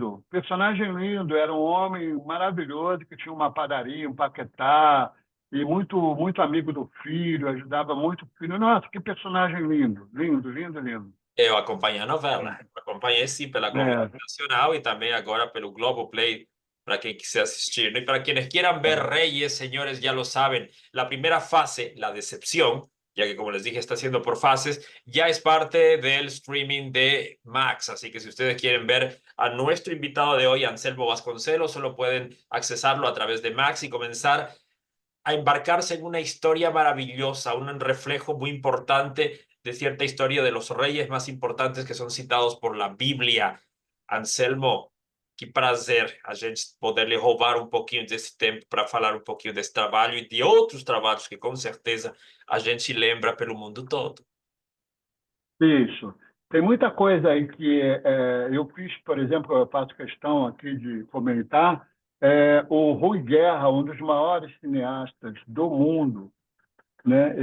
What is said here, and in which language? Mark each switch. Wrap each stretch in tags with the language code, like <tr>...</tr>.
<pt>Personagem lindo, era um homem maravilhoso que tinha uma padaria, um Paquetá, e muito, muito amigo do filho, ajudava muito o filho. Nossa, que personagem lindo, lindo, lindo, lindo. Eu acompanhei a novela. Acompanhei, sim, pela Globo É, Nacional e também agora pelo Globoplay, para quem quiser assistir, ¿no?</pt> <es>Y para quienes quieran ver Reyes, señores, ya lo saben, la primera fase, la decepción, ya que como les dije, está haciendo por fases, ya es parte del streaming de Max. Así que si ustedes quieren ver a nuestro invitado de hoy, Anselmo Vasconcelos, solo pueden accesarlo a través de Max y comenzar a embarcarse en una historia maravillosa, un reflejo muy importante de cierta historia de los reyes más importantes que son citados por la Bíblia.</es> <pt>Anselmo, que prazer a gente poder lhe roubar um pouquinho desse tempo para falar um pouquinho desse trabalho e de outros trabalhos que com certeza a gente lembra pelo mundo todo. isso. Tem muita coisa aí que eu fiz, por exemplo, eu faço questão aqui de comentar, o Rui Guerra, um dos maiores cineastas do mundo, né?</pt>